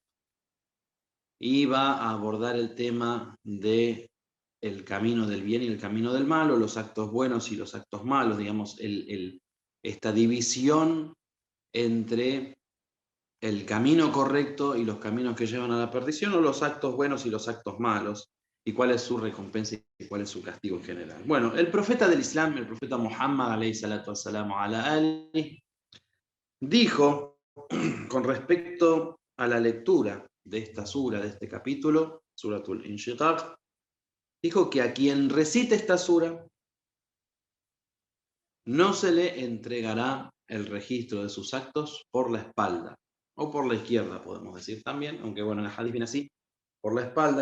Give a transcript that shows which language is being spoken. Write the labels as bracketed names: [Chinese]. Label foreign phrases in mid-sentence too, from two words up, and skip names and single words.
[Spanish] Y va a abordar el tema de el camino del bien y el camino del mal, o los actos buenos y los actos malos, digamos, esta división entre el camino correcto y los caminos que llevan a la perdición, o los actos buenos y los actos malos, y cuál es su recompensa y cuál es su castigo en general. Bueno, el profeta del Islam, el profeta Muhammad, [Arabic] عليه الصلاة والسلام على آله, [Spanish] dijo con respecto a la lectura de esta sura, de este capítulo, Suratul Inshiqaq, dijo que a quien recite esta sura no se le entregará el registro de sus actos por la espalda, o por la izquierda podemos decir también, aunque bueno, en el hadith viene así, por la espalda.